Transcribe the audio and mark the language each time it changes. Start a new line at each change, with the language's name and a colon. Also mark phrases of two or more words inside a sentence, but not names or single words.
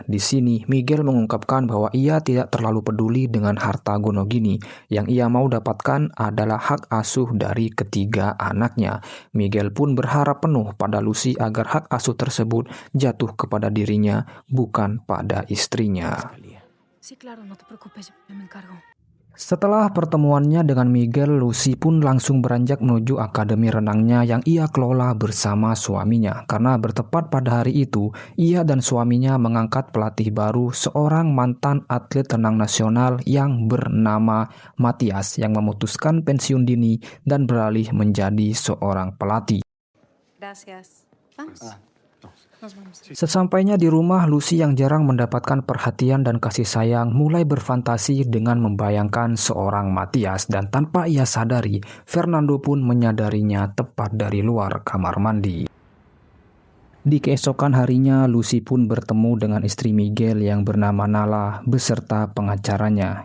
Indonesian: Di sini, Miguel mengungkapkan bahwa ia tidak terlalu peduli dengan harta gonogini. Yang ia mau dapatkan adalah hak asuh dari ketiga anaknya. Miguel pun berharap penuh pada Lucy agar hak asuh tersebut jatuh kepada dirinya, bukan pada istrinya.
Spanish: Sí, claro, no te preocupes, yo me encargo.
Indonesian: Setelah pertemuannya dengan Miguel, Lucy pun langsung beranjak menuju akademi renangnya yang ia kelola bersama suaminya. Karena bertepat pada hari itu, ia dan suaminya mengangkat pelatih baru, seorang mantan atlet renang nasional yang bernama Matias, yang memutuskan pensiun dini dan beralih menjadi seorang pelatih.
Spanish: Gracias. Vamos. Nos vamos.
Indonesian: Sesampainya di rumah, Lucy yang jarang mendapatkan perhatian dan kasih sayang mulai berfantasi dengan membayangkan seorang Matias, dan tanpa ia sadari, Fernando pun menyadarinya tepat dari luar kamar mandi. Di keesokan harinya, Lucy pun bertemu dengan istri Miguel yang bernama Nala beserta pengacaranya.